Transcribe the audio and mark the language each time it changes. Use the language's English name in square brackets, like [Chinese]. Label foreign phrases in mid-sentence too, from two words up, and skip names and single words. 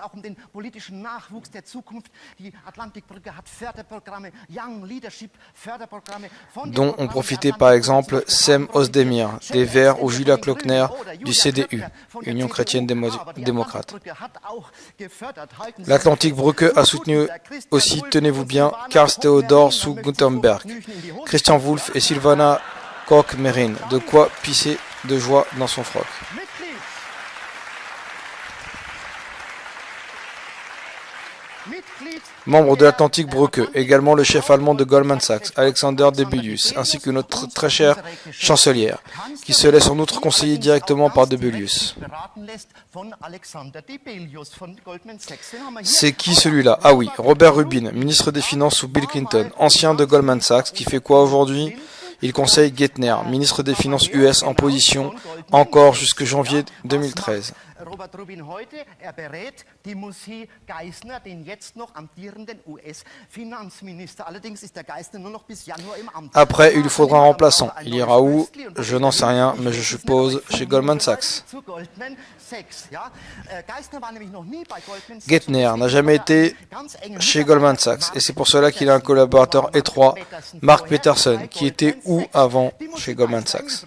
[French] dont ont profité par exemple Cem Özdemir, des Verts, ou Julia Klöckner, du CDU, Union chrétienne démocrate. L'Atlantik-Brücke a soutenu aussi, tenez-vous bien, Karl Theodor zu Guttenberg, Christian Wulff et Silvana Koch-Merin, de quoi pisser de joie dans son froc. Membre de l'Atlantik-Brücke, également le chef allemand de Goldman Sachs, Alexander Debelius, ainsi que notre très chère chancelière, qui se laisse en outre conseiller directement par Debelius. C'est qui celui-là? Ah oui, Robert Rubin, ministre des Finances sous Bill Clinton, ancien de Goldman Sachs, qui fait quoi aujourd'hui? Il conseille Geithner, ministre des Finances US en position encore jusque janvier 2013. [German] Robert Rubin heute, berät Timothy Geithner, den jetzt noch amtierenden US-Finanzminister. Allerdings ist der Geithner nur noch bis Januar im Amt. [French] Après, il lui faudra un remplaçant. Il ira où? Je n'en sais rien, mais je suppose chez Goldman Sachs. Geithner n'a jamais été chez Goldman Sachs, et c'est pour cela qu'il a un collaborateur étroit, Mark Peterson, qui était où avant chez Goldman Sachs.